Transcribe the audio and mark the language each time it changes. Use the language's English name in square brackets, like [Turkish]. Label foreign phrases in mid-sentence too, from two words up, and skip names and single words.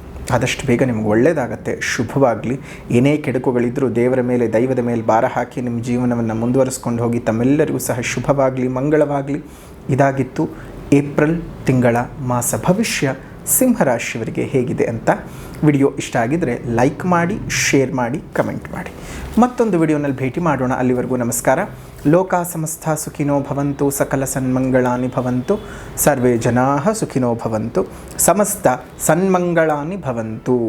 [Kannada] ಆದಷ್ಟು ಬೇಗ ನಿಮ್ಗೆ ಒಳ್ಳೆಯದಾಗತ್ತೆ, ಶುಭವಾಗಲಿ. ಏನೇ ಕೆಡುಕುಗಳಿದ್ದರೂ ದೇವರ ಮೇಲೆ, ದೈವದ ಮೇಲೆ ಭಾರ ಹಾಕಿ ನಿಮ್ಮ ಜೀವನವನ್ನು ಮುಂದುವರಿಸ್ಕೊಂಡು ಹೋಗಿ. ತಮ್ಮೆಲ್ಲರಿಗೂ ಸಹ ಶುಭವಾಗಲಿ, ಮಂಗಳವಾಗಲಿ. ಇದಾಗಿತ್ತು ಏಪ್ರಿಲ್ ತಿಂಗಳ ಮಾಸ ಭವಿಷ್ಯ ಸಿಂಹರಾಶಿಯವರಿಗೆ ಹೇಗಿದೆ ಅಂತ. ವಿಡಿಯೋ ಇಷ್ಟ ಆಗಿದ್ದರೆ ಲೈಕ್ ಮಾಡಿ, ಶೇರ್ ಮಾಡಿ, ಕಮೆಂಟ್ ಮಾಡಿ. ಮತ್ತೊಂದು ವಿಡಿಯೋನಲ್ಲಿ ಭೇಟಿ ಮಾಡೋಣ. ಅಲ್ಲಿವರೆಗೂ ನಮಸ್ಕಾರ. [Sanskrit] ಲೋಕ ಸಮಸ್ತ ಸುಖಿನೋ ಭವಂತು, ಸಕಲ ಸನ್ಮಂಗಳಾನಿ ಭವಂತು, ಸರ್ವೇ ಜನಾಃ ಸುಖಿನೋ ಭವಂತು, ಸಮಸ್ತ ಸನ್ಮಂಗಳಾನಿ ಭವಂತು.